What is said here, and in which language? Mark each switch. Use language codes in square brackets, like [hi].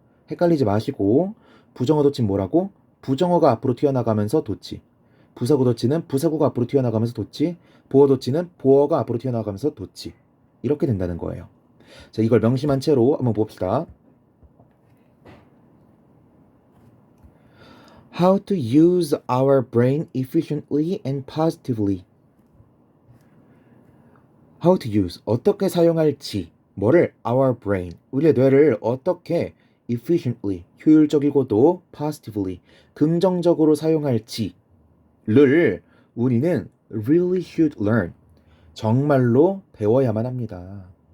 [ko] 헷갈리지 마시고 부정어 도치는 뭐라고? 부정어가 앞으로 튀어나가면서 도치, 부사구 도치는 부사구가 앞으로 튀어나가면서 도치, 보어 도치는 보어가 앞으로 튀어나가면서 도치 이렇게 된다는 거예요. 자, 이걸 명심한 채로 한번 봅시다. [en] How to use our brain efficiently and positively. How to use, [ko] 어떻게 사용할지, 뭐를, [en] our brain, [ko] 우리의 뇌를 어떻게 [en] efficiently, [ko] 효율적이고도 [en] positively, [ko] 긍정적으로 사용할지를 우리는 [en] really should learn, [ko] 정말로 배워야만 합니다.